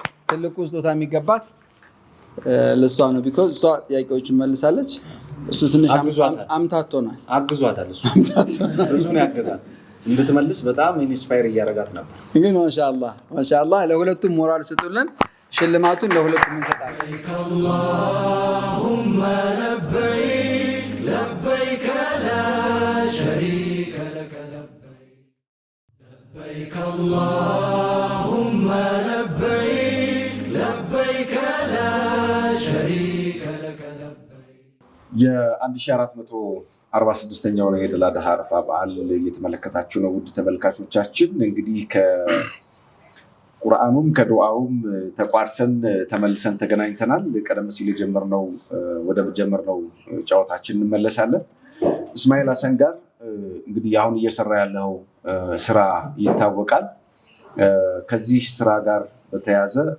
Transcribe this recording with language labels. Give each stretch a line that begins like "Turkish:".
Amharic: ትልቁ ስጦታ የሚገባት ለእሷ ነው። ቢኮዝ እሷ ጥያቄዎችን መልሳለች። እሱ ትንሽ አምታቶናል። አግዟታል። እሱ ብዙ ነው ያገዛት እንድትመልስ በጣም ኢንስፓየር እያደረጋት ነበር። ግን ማሻአላህ ለሁለቱም ሞራል ስጡልን። ሽልማቱን ለሁለቱም እንሰጣለን።
Arabic: اللهم لبيك لبيك لا شريك لك لبيك اللهم لبيك لبيك لا شريك لك
Amharic: የ1446ኛው ነው የኢድ አል-አድሃ አረፋ በዓል እየተመለከታችሁ ነው ውድ ተመልካቾቻችን። እንግዲህ ከቁርአኑም ከዱዓውም ተቋርሰን ተመልሰን ተገናኝተናል። ቀደም ሲል ወደ ጀመርነው ጨዋታችን እንመለሳለን። እስማኤል ሀሰን ጋር እንግዲህ አሁን እየሰራ ያለው ስራ ይታወቃል። ከዚህ ስራ ጋር በተያያዘ